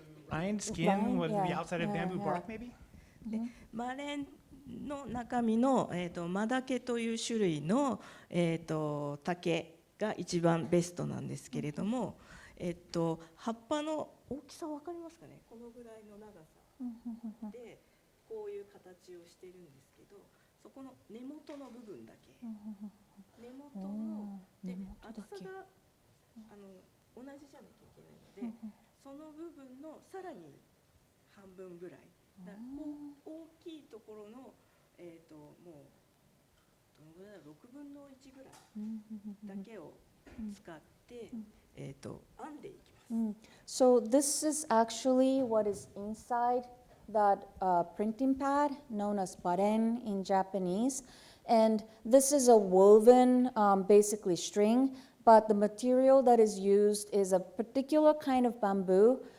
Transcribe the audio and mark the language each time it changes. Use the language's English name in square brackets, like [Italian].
[English] Rind, skin, what the outside of bamboo bark, maybe? [Japanese] バレンの中身の、マダケという種類の、竹が一番ベストなんですけれども、葉っぱの大きさ分かりますかね。このぐらいの長さでこういう形をしてるんですけど、そこの根元の部分だけ、根元ので厚さが同じじゃなきゃいけないので、その部分のさらに半分ぐらい。だ大きいところのもうどのぐらい6分の1ぐらいだけを使って編んでいきます。 [English] So this is actually what is inside that printing pad known as baren in Japanese, and this is a woven basically string, but the material that is used is a particular kind of bamboo.